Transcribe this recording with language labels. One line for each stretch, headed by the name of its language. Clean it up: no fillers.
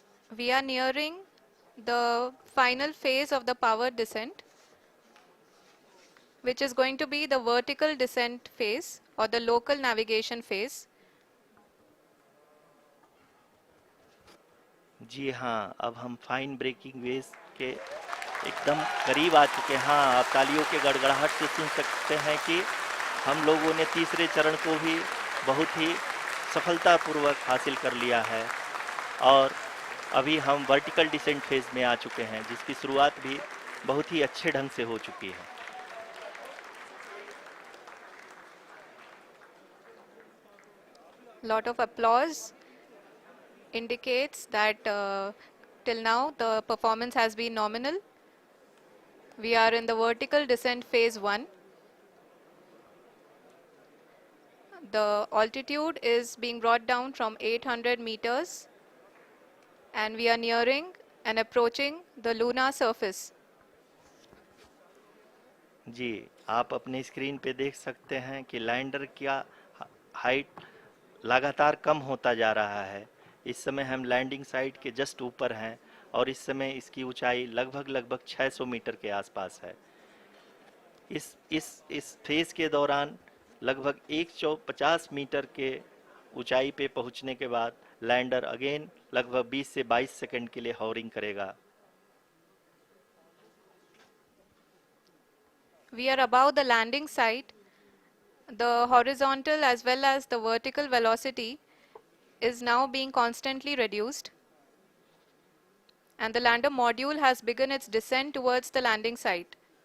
English: We are nearing the final phase of the power descent, which is going to be the vertical descent phase or the local navigation phase.
Hindi: जी हाँ, अब हम fine breaking wave के एकदम करीब आ चुके हैं। हाँ, आप तालियों के गड़गड़ाहट से सुन सकते हैं कि हम लोगों ने तीसरे चरण को भी बहुत ही सफलतापूर्वक हासिल कर लिया है और अभी हम वर्टिकल डिसेंट फेज में आ चुके हैं, जिसकी शुरुआत भी बहुत ही अच्छे ढंग से हो चुकी है।
English: Lot of applause indicates that till now the performance has been nominal. We are in the vertical descent phase 1. The altitude is being brought down from 800 meters, and we are nearing and approaching the lunar surface.
Hindi: जी, आप अपनी screen पे देख सकते हैं कि lander का height लगातार कम होता जा रहा है। इस समय हम लैंडिंग साइट के जस्ट ऊपर हैं और इस समय इसकी ऊंचाई लगभग 600 मीटर के आसपास है। इस फेज के दौरान लगभग 150 मीटर के ऊंचाई पे पहुंचने के बाद लैंडर अगेन लगभग 20 से 22 सेकंड के लिए हॉवरिंग करेगा।
English: We are above the landing site. The horizontal as well as the vertical velocity is now being constantly reduced, and the lander module has begun its descent towards the landing site.